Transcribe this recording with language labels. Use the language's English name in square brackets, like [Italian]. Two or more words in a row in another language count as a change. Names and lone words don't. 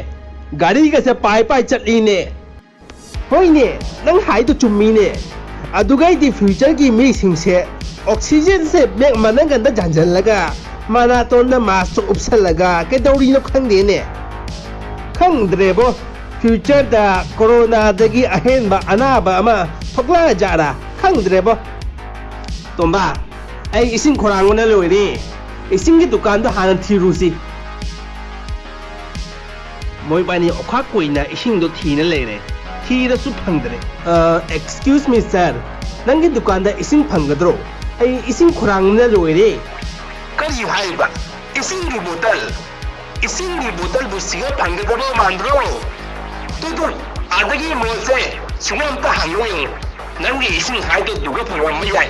[Manipuri] Gari ka sa pai chatli ne. Hoi ne, nang hai tu chummi ne. Adugai di future ki mi sing se. Oxygen se mek manang ganda janjan laga. Mana ton na masuk upsal laga. Ke dauri no khang de ne. Khang drebo. Future da corona dagi ahen ba ana ba ama thokla jara. Khang drebo. Tomba, ai ising khorang na loi ni. Ising ki dukan do hanan thirusi. Moi bani okha koina ising do thina leire. Thira su phangdre. [English] Excuse me sir. [Manipuri] Nangi dukan da ising phanggadro. Ai ising khorang na loi re. Kari haiba. Ising gi botol bu siga phanggadro mandro. Tudu adagi mose sumam ta hanoi. Nangi ising hai do duga phangwam mai yai.